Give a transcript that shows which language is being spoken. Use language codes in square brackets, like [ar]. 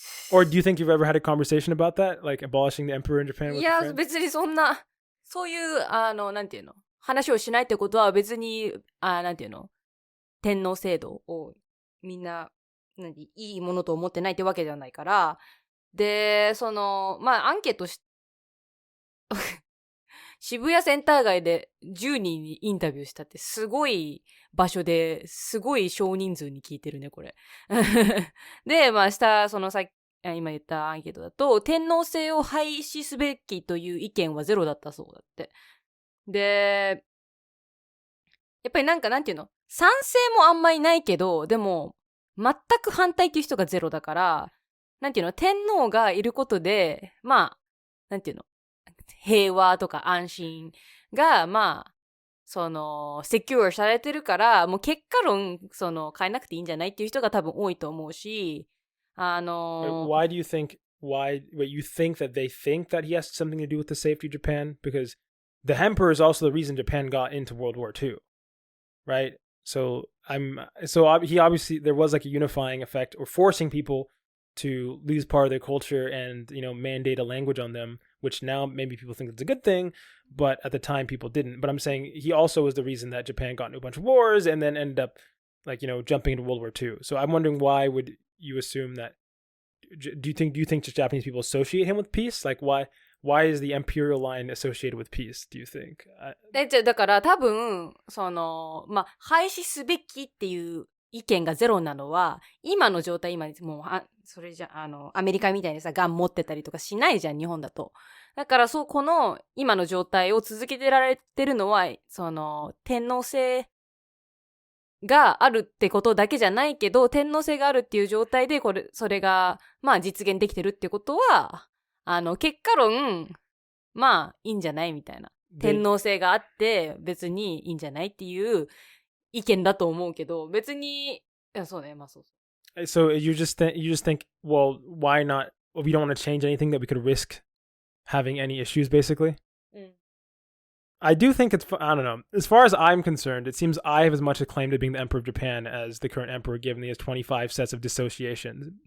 [en] Or do you think you've ever had a conversation about that? Like abolishing the emperor in Japan with [ja] いや、別にそういう、なんていうの、話をしないってことは別に、なんていうの、天皇制度をみんな、いいものと思ってないってわけじゃないから、で、まあ、アンケート渋谷センター街で10人にインタビューしたってすごい場所ですごい少人数に聞いてるね、これ。で、まあ、今言ったアンケートだと、天皇制を廃止すべきという意見はゼロだったそうだって。で、やっぱりなんていうの、賛成もあんまりないけど、でも、全く反対っていう人がゼロだから、なんていうの、天皇がいることで、まあ、なんていうの、平和とか安心が、まあ、セキュアされてるから、もう結果論、変えなくていいんじゃないっていう人が多分多いと思うし、 [en] Why do you think, you think that they think that he has something to do with the safety of Japan? Because the emperor is also the reason Japan got into World War II, right? So he obviously, there was like a unifying effect or forcing people to lose part of their culture and, mandate a language on them, which now maybe people think it's a good thing, but at the time people didn't. But I'm saying he also was the reason that Japan got into a bunch of wars and then ended up jumping into World War II. So I'm wondering, why would you assume that? Do you think just Japanese people associate him with peace? Like why is the imperial line associated with peace, do you think? [ja] だから多分、廃止すべきっていう意見がゼロなのは、今の状態、もう、それじゃ、アメリカみたいにさ、ガン持ってたりとかしないじゃん、日本だと。だから、この今の状態を続けてられてるのは、天皇制があるってことだけじゃないけど、天皇制があるっていう状態で、それが、実現できてるってことは、結果論、いいんじゃないみたいな。天皇制があって、別にいいんじゃないっていう意見だと思うけど、別に、そうね、そう。 [en] So you just think, well, why not? Well, we don't want to change anything that we could risk having any issues, basically. I do think I don't know. As far as I'm concerned, it seems I have as much a claim to being the emperor of Japan as the current emperor, given he has 25 sets of dissociations.